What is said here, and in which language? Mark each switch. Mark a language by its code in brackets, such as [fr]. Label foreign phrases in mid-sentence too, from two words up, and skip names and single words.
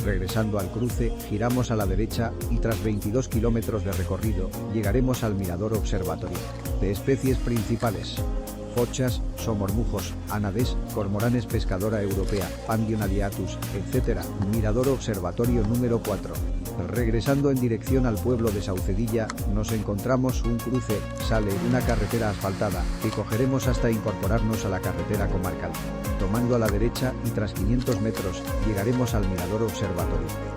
[es] Regresando al cruce, giramos a la derecha y tras 22 kilómetros de recorrido, llegaremos al Mirador Observatorio. De especies principales: fochas, somormujos, ánades, cormoranes pescadora europea, Pandion aliatus, etc. Mirador Observatorio número 4. Regresando en dirección al pueblo de Saucedilla, nos encontramos un cruce, sale una carretera asfaltada, que cogeremos hasta incorporarnos a la carretera comarcal. Tomando a la derecha y tras 500 metros, llegaremos al Mirador Observatorio.